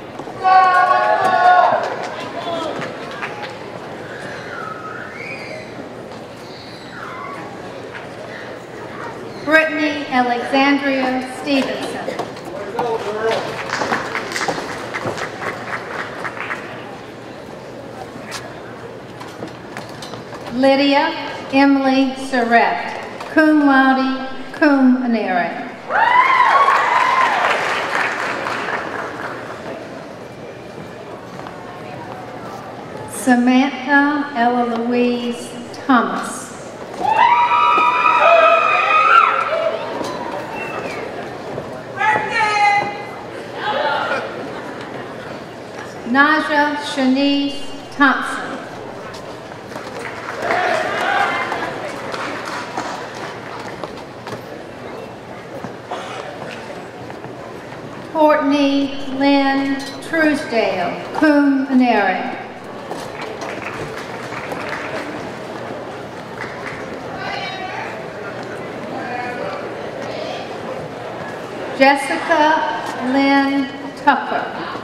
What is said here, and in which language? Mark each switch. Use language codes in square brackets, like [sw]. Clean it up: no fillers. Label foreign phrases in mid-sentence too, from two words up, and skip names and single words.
[en] Brittany Alexandria Stevenson. Lydia Emily Surratt, [la] cum laude, cum onere. [en] Samantha Ella Louise Thomas. Naja Shanice Thompson. Courtney Lynn Truesdale, [la] cum onere. [en] Jessica Lynn Tucker.